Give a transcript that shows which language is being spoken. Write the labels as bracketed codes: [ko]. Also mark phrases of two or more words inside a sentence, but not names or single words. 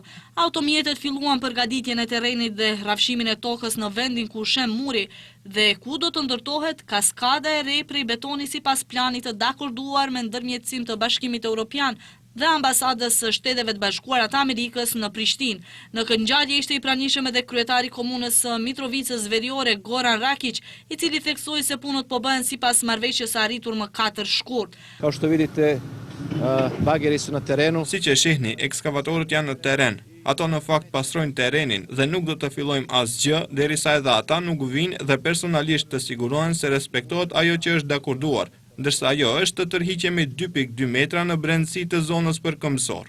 [sq] Automjetet filluan përgatitjen e terrenit dhe rrafshimin e tokës në vendin ku u shem muri dhe ku do të ndërtohet kaskada e re prej betoni sipas planit të dakorduar me ndërmjetësim të Bashkimit Evropian dhe ambasadës së Shteteve të Bashkuara të Amerikës në Prishtinë. Në këngjalje ishte i pranishëm edhe kryetari komunës së Mitrovicës Veriore, Goran Rakić, i cili theksoi se punët po bëhen sipas marrëveshjes së arritur më 4 shkurt. [sr] Kao što vidite, bageri su na terenu. [sq] Siç e shihni, ekskavatorët janë në terren. Ato në fakt pastrojnë terrenin dhe nuk do të fillojmë asgjë derisa edhe ata nuk vinë dhe personalisht të sigurohen se respektohet ajo që është dakorduar, ndërsa ajo është të tërhiqemi 2.2 metra në brendësi të zonës përkëmbësor.